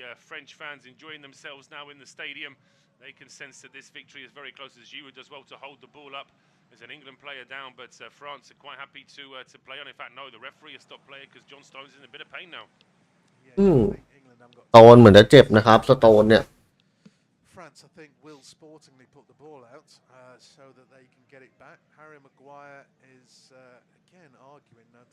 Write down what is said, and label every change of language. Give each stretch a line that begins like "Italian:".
English: French fans enjoying themselves now in the stadium. They can sense that this victory is very close as Giroud does well to hold the ball up. There's an England player down, but France are quite happy to play on. In fact, no, the referee has stopped playing because John Stones is in a bit of pain now.
Thai: สโตนเหมือนจะเจ็บนะครับสโตนเนี่ย
English: France, I think, will sportingly put the ball out so that they can get it back. Harry Maguire is again arguing.